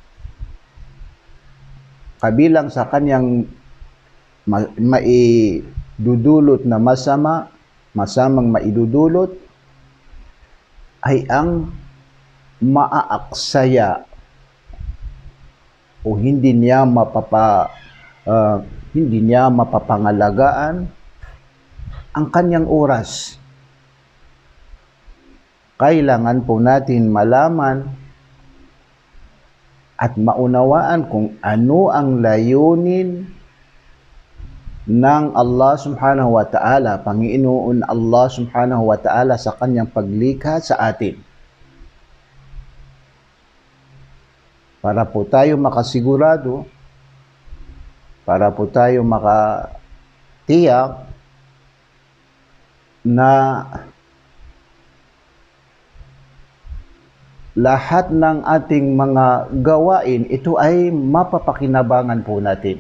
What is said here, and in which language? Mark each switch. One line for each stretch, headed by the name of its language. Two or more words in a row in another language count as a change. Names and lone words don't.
Filipino: Kabilang sa kanyang maidudulot na masamang maidudulot ay ang maaaksaya o hindi niya mapapangalagaan ang kanyang oras. Kailangan po natin malaman at maunawaan kung ano ang layunin ng Allah
Arabic: سبحانه وتعالى,
Filipino: Panginoon Allah
Arabic: سبحانه وتعالى
Filipino: sa kanyang paglikha sa atin. Para po tayo makasigurado, para po tayo makatiyak na lahat ng ating mga gawain, ito ay mapapakinabangan po natin.